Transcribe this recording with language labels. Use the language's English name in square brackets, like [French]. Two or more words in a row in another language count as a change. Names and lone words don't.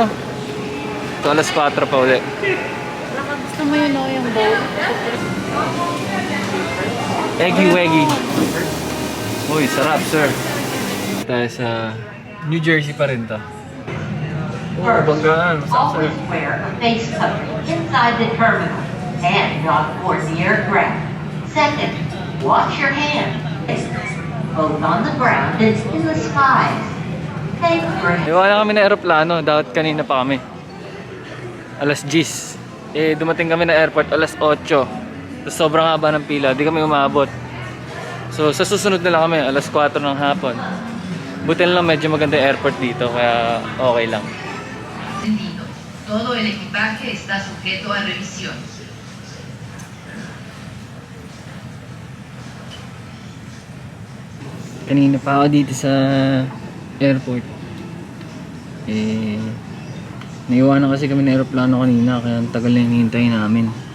[Filipino] Ito alas 4 pa ulit. Gusto mo yun o, yung boat? Eggy-weggy. Uy, sarap sir. Tayo sa New Jersey pa rin to. Oh, banggaan. [English] Always wear a face covering inside the terminal and not aboard the aircraft. Second, wash your hands, both on the ground and in the skies. Take your hands. [Filipino] Iwala kami ng aeroplano, dapat kanina pa kami. Alas 10. Dumating kami na airport alas 8. Tapos sobrang haba ng pila, di kami umabot. So sa susunod na lang kami, alas 4 ng hapon. Buti lang medyo maganda yung airport dito, kaya okay lang. [Spanish] Todo el equipaje está sujeto a revisión. [Filipino] Kanina pa ako dito sa airport. Naiwanan kasi kami ng aeroplano kanina, kaya ang tagal na hinihintay namin.